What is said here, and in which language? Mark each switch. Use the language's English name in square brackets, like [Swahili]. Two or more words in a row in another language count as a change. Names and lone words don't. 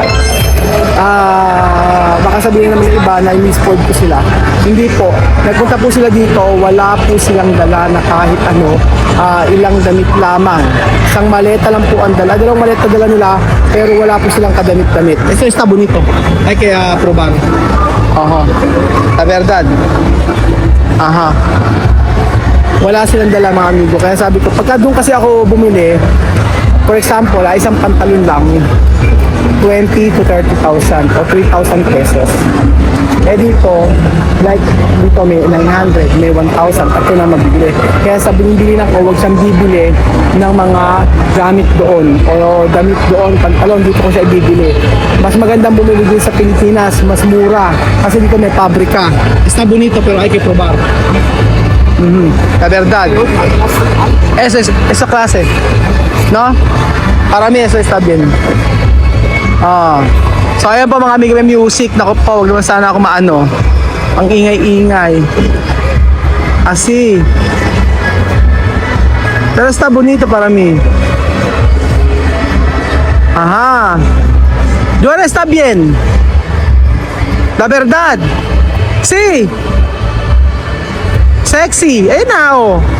[Filipino] Baka sabihin naman ng iba na i-misfold ko sila. Hindi po. Nagpunta po sila dito, wala po silang dala na kahit ano, ilang damit lamang. Isang maleta lang po ang dala. Dalawang maleta dala nila, pero wala po silang kadamit-damit. [Spanish] Ito está bonito. Hay que probar. Aha. La verdad. Aha. [Filipino] Wala silang dala mga amigo. Kaya sabi ko, pagka doon kasi ako bumili, [English] for example, [Filipino] isang pantalon lang, 20 to 30,000 o 3,000 pesos. Eh dito, like dito may 900, may 1,000, at na mabibili. Kaya sa binibili na ko, huwag siyang bibili ng mga gamit doon o damit doon, pantalon, dito ko siya ibibili. Mas magandang bumili din sa Pilipinas, mas mura, kasi dito may pabrika. [Spanish] Está bonito pero hay que probar. La verdad. Esa clase. ¿No? Para mí eso está bien. [Filipino] So ayan po mga amigo, may music. Naku po, huwag naman sana ako maano. Ang ingay-ingay. [Spanish] Así. Pero está bonito para mí. Aha. Joana está bien. La verdad. Sí. Sexy. Na, oh.